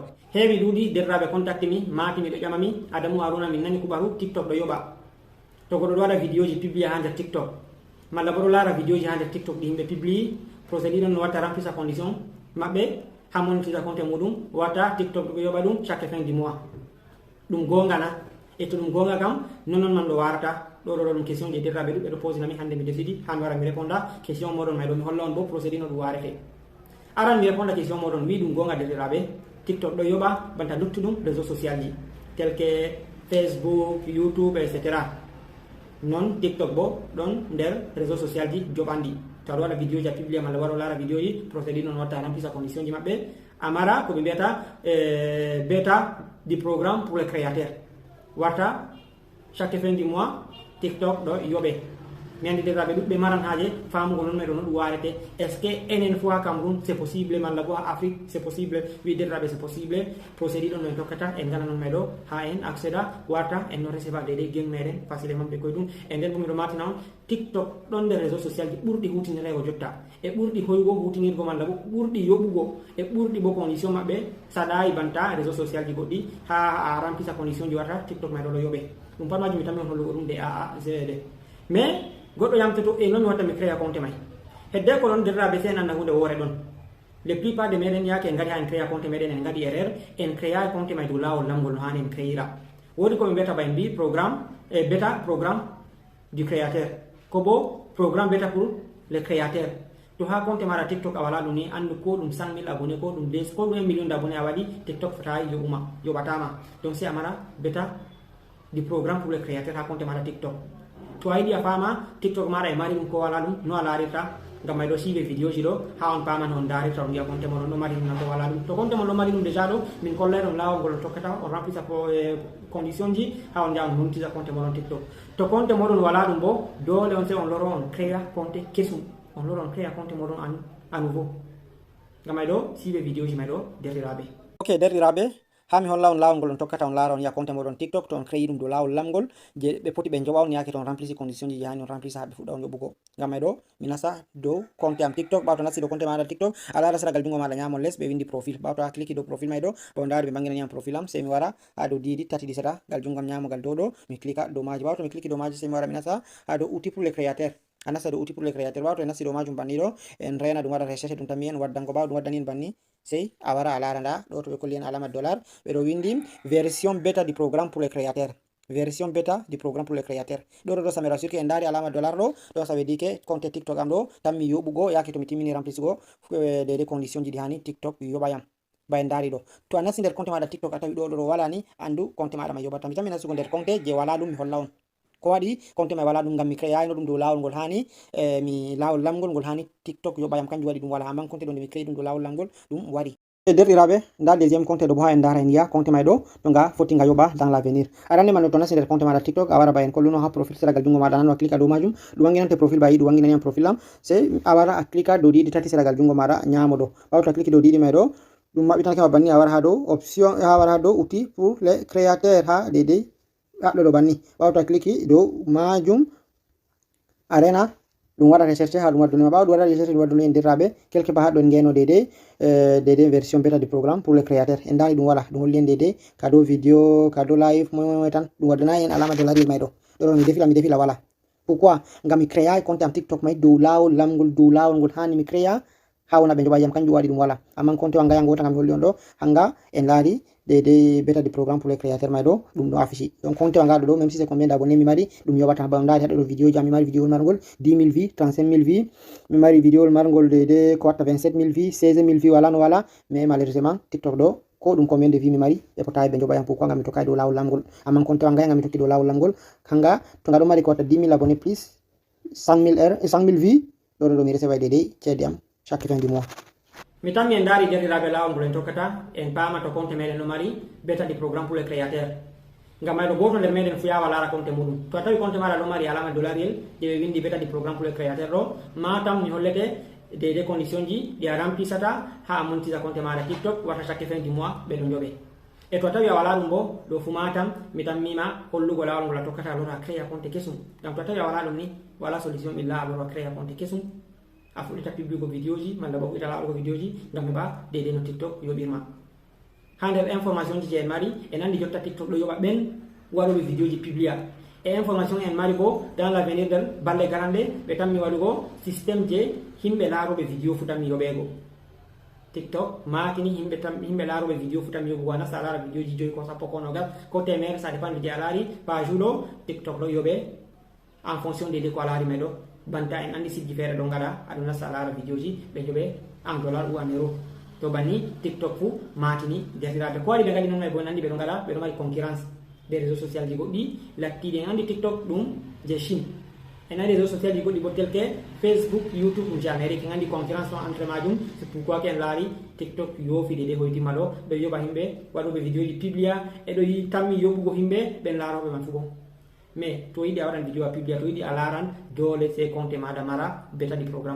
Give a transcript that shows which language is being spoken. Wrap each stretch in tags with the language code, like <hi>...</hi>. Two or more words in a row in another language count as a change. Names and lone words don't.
<ff>Heewi ɗuuɗi derraɓe contacte mi maati miɗo ƴamami Adamou Haruna min nani kuɓaru TikTok ɗo yoɓa to goɗo ɗo waɗa vidéo ji publié ha nder TikTok malla bo ɗo laara vidéo ji ha nder TikTok ɗi yimɓe publié procédure on no watta remplisa condition maɓɓe ha monitisa compte muɗum watta TikTok ɗo yoɓa ɗum</ff> <fr>chaque fin du mois.</fr> <ff>ɗum gonga na e to ɗum gonga kam nonon man ɗo warata ɗo ɗum question je derraɓe ɗuɓɓe ɗo posinami hande mi décidi han wara mi réponda question moɗon may ɗo mi holla on bo procédure no ɗum warete. Aran mi réponda question moɗon wi ɗum gonga derraɓe TikTok ɗo yoɓa banta luttuɗum</ff> <fr>réseau social</fr> <ff>ji</ff> <fr>tel que Facebook, YouTube, etc.</fr> <ff>non TikTok bo ɗon nder</ff> <fr>réseau social</fr> <ff>ji joɓandi to aɗa waɗa vidéo ji a publié malla waɗa lara vidéo ji procédure noon watta remplisa condition ji maɓɓe amara ko ɓe mbiyata</ff> <fr>bêta du programme pour les créateurs</fr> <ff>warta</ff> <fr>chaque fin du mois</fr> <ff>TikTok ɗo yoɓe mi andi derraɓe ɗuɓɓe maran haaje famugo noon meɗo no ɗum warete</ff> <fr>est ce que</fr> <ff>enen fois Cameroun</ff> <fr>c'est possible</fr> <ff>malla bo ha Afrique</ff> <fr>c'est possible</fr> <ff>wi derraɓe</ff> <fr>c'est possible</fr> <ff>procédure ɗon no en tokkata en ngala noon meɗo ha en accéda warta en no receva dede geng meɗen facilement ɓe koye ɗum e nden bo miɗo matina on TikTok ɗon nder</ff> <fr>réseau social</fr> <ff>ji ɓurɗi hutinirego jotta e ɓurɗi hoygo hutinirgo malla bo ɓurɗi yoɓugo e ɓurɗi bo condition maɓɓe saɗayi banta</ff> <fr>réseau social</fr> <ff>ji goɗɗi ha a remplisa condition ji warta TikTok meɗo ɗo yoɓe ɗum pat majum mi tammi on hollugo ɗum de AAZD mais goɗɗo yamtoto e noon mi watta mi créa compte may hedde ko ɗon derraɓe se en anda hunde woore ɗon</ff> <fr>les plupart de</fr> <ff>meɗen yake en gadi ha en créa compte meɗen en gadi erreur en créa compte may dow lawol lamgol no hani en créira wodi koɓe mbiyata ba en mbi programme e</ff> <fr>bêta programme du créateur</fr> <ff>ko bo</ff> <fr>programme bêta pour les créateurs</fr> <ff>to ha compte maɗa TikTok a wala ɗum ni andu ko ɗum 100 000 abonné ko ɗum ko ɗum</ff> <fr>1 million d' abonné</fr> <ff>a waɗi TikTok fota yoɓuma yoɓatama</ff> <fr>donc si</fr> <ff>a mara</ff> <fr>bêta du programme pour les créateurs</fr> <ff>ha compte maɗa TikTok to a yiɗi a fama TikTok maɗa e mari ɗum ko wala ɗum no a larirta ngam may ɗo siive vidéo ji ɗo ha on paman on darirta on mbiya compte moɗon ɗo mari ɗum nan to wala ɗum to compte mon ɗo mari ɗum déjà ɗo min kollay ɗon lawol ngol on tokkata on remplisa condition ji ha on jaha on montisa compte moɗon TikTok to compte moɗon wala ɗum bo dole on se on loro on créa compte kesum on loro on créa compte moɗon</ff> <fr>à nouveau</fr> <ff>ngam may ɗo siive vidéo ji may ɗo derɗiraɓe. Ok derɗiraɓe ha mi holla on lawol ngol on tokkata on laara on yiya compte moɗon TikTok to on créi ɗum dow lawol lamgol je ɓe poti ɓe joɓa on yake to on remplisi condition ji hani on remplisa ha ɓe fuɗɗa on yoɓugo ngam may ɗo mi nasa dow compte am TikTok ɓawa to nasti dow compte maɗa TikTok a lara seragal jungo maɗa ñamon less ɓe windi profil ɓawa to a clique dow profil may ɗo ɓe on dari ɓe banginaniam profil am sei mi wara ha dow didi tati ɗi seta gal jungo am ñamogal dow ɗo mi clique dow maji ɓawa to mi clique dow maji sei mi wara mi nasa ha dow</ff> <fr>outil pour les créateurs</fr> <ff>a nasta dow</ff> <fr>outil pour les créateurs</fr> <ff>ɓawa to en nasti dow majum banni ɗo en rena ɗum waɗa recherche ɗum tammi en waddanko ɓawa ɗum waddani en banni sei a wara a lara nda ɗo to ɓe kolli en alama dollar ɓe ɗo windi</ff> <fr>version bêta du programme pour les créateurs version bêta du programme pour les créateurs</fr> <ff>ɗo ɗo samira surki en dari alama dollar ɗo ɗo</ff> <fr>ça veut dire que</fr> <ff>compte TikTok am ɗo tan mi yoɓugo yake to mi timmini remplisugo</ff> <fr>des conditions</fr> <ff>ji ɗi hani TikTok yoɓayam ba en dari ɗo to a nasti nder compte maɗa TikTok a tawi ɗo ɗo wala ni andu compte maɗa ma yoɓata mi tan mi nasugo nder compte je wala ɗum mi holla on ko waɗi compte may wala ɗum ngam mi créayno ɗum dow lawol ngol hani mi lawol lamgol ngol hani TikTok yoɓayam kanjum waɗi ɗum wala amman compte ɗo nde mi créi ɗum dow lawol lamgol ɗum wari e derɗiraɓe nda deuxiéme compte ɗo bo ha en dara en yiya compte may ɗo to nga foti nga yoɓa</ff> <fr>dans l' avenir</fr> <ff>arande man ɗo to nasti nder compte maɗa TikTok a wara ba en kolluno ha profil seragal jungo maɗa nan a clique dow majum ɗum wanginante profil ba yi ɗum wanginaniam profil am sei a wara a clique dow ɗiɗi tati seragal jungo maɗa ñamo ɗo ɓawa to a clique dow ɗiɗi may ɗo ɗum maɓɓitanakema banni a wara ha dow option ha wara ha dow</ff> <fr>outil pour les créateurs</fr> <ff>ha dedei ɗo ɗo banni ɓawa to a clique dow majum arena ɗum waɗa recherche ha ɗum waddunima ɓawa ɗum waɗa recherche ɗum waddunu en derraɓe</ff> <fr>quelque part</fr> <ff>ha ɗo en ngeno dede</ff> <fr>version bêta du programme pour les créateurs</fr> <ff>en dari ɗum wala ɗum holli en dede kado vidéo kado live moy tan ɗum waddanayi en alama dollaril may ɗo ɗo mi defila wala pourquoi ngam mi créa compte am TikTok may dow lawol lamgol dow lawol ngol hani mi créa ha wona ɓe joɓa yam kanjum waɗi ɗum wala amman compte wanga yango wota ngam mi holli on ɗo hanga en laari de</ff> <fr>bêta du programme pour les créateurs</fr> <ff>may ɗo ɗum ɗo affici donc compte wanga ɗo</ff> <fr>même si c'est combien d'abonnés</fr> <ff>mi mari ɗum yoɓata ba ndari haɗo ɗo vidéo jam mi mari vidéo margol 10 000 vues 35 000 vues mi mari vidéo margol de ko watta 27 000 vues 16 000 vues wala no wala</ff> <fr>mais malheureusement</fr> <ff>TikTok ɗo ko ɗum</ff> <fr>combien de vues</fr> <ff>mi mari ɓe potawi ɓe joɓa yam pourquoi ngam mi tokkay dow lawol lamgol amman compte wanga ngam mi tokki dow lawol lamgol hanga to nga ɗo mari ko watta 10 000 abonnés plus 100 000 vues ɗo ɗo mi receva dedei ceede am</ff> <fr>chaque fin du mois</fr> <ff>mi tammi en daari derɗiraɓe lawol ngol en tokkata en paama to compte meɗen no mari</ff> <fr>bêta du programme pour les créateurs</fr> <ff>ngam mayɗo goto nder meɗen fuyawa lara compte muɗum to a tawi compte maɗa ɗo mari alama dollariyel je ɓe windi</ff> <fr>bêta du programme pour les créateurs</fr> <ff>ɗo matam mi hollete</ff> <fr>des conditions</fr> <ff>ji ɗi a remplisata ha a montisa compte maɗa TikTok wata</ff> <fr>chaque fin du mois</fr> <ff>ɓe ɗo joɓe e to a tawi a wala ɗum bo ɗo fu matam mi tammima hollugo lawol ngol a tokkata a lora a créa compte kesum ngam to a tawi a wala ɗum ni wala solution ɓilla a lora a créa compte kesum a fuɗɗita publigo vidéo ji malla bo fuɗɗita laɗugo vidéo ji ngam heɓa deydei no TikTok yoɓirma. Ha nder information ji je en mari en andi jotta TikTok ɗo yoɓa ɓen waɗoɓe vidéo ji publia e information en mari bo</ff> <fr>dans l'avenir</fr> <ff>del balle garande ɓe tammi waɗugo systéme je himɓe laaroɓe vidéo fu tammi yoɓego. TikTok makini himɓe laaroɓe vidéo fu tammi yoɓugo a nasta a laara vidéo ji 5 ko 10 ko nogas ko temere</ff> <fr>ça dépend</fr> <ff>je a laari page ɗo TikTok ɗo yoɓe</ff> <fr>en fonction de</fr> <ff>ko a laari mai ɗo banta en andi sijji feere ɗo ngaɗa aɗo nasta a laara vidéo ji ɓe yoɓe</ff> <fr>en dollar ou en euro</fr> <ff>to banni TikTok fu matini defiraɓe ko waɗi ɓe gaɗi noon mai bo en andi ɓeɗo ngaɗa ɓeɗo mari</ff> <fr>concurrence des réseaux sociaux</fr> <ff>ji goɗɗi lattiɗi en andi TikTok ɗum je Chine en andi</ff> <fr>réseaux sociaux</fr> <ff>ji goɗɗi bo</ff> <fr>tel que Facebook YouTube</fr> <ff>ɗum je Amérique en andi concurrence ɗon entre majum</ff> <fr>c'est pourquoi que</fr> <ff>en laari TikTok yoofi de hoytima ɗo ɓe yoɓa himɓe waɗoɓe vidéo ji publia eɗo tammi yoɓugo himɓe ɓen laaroɓe man fugo mais to yiɗi a waɗan vidéo a publia to yiɗi a laaran dole c'est compte maɗa mara betaɗi programme</ff>